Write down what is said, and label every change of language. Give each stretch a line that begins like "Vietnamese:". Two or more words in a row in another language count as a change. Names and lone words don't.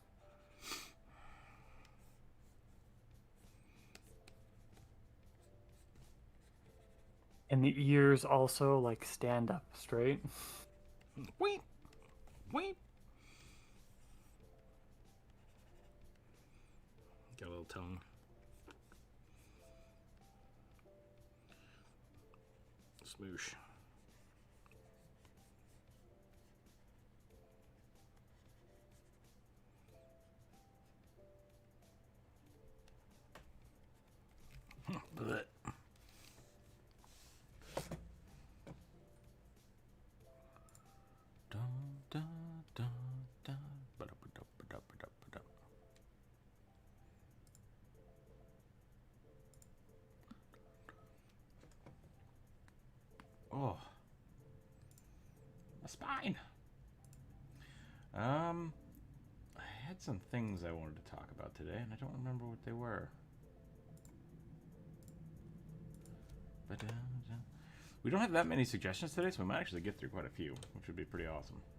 English: And the ears also like stand up straight. Wait. Wait. Got a little tongue. Smoosh. Blech. Dun, dun, dun, dun. Ba-da-ba-da-ba-da-ba-da-ba-da. Oh, a spine. I had some things I wanted to talk about today, and I don't remember what they were. We don't have that many suggestions today, so we might actually get through quite a few, which would be pretty awesome.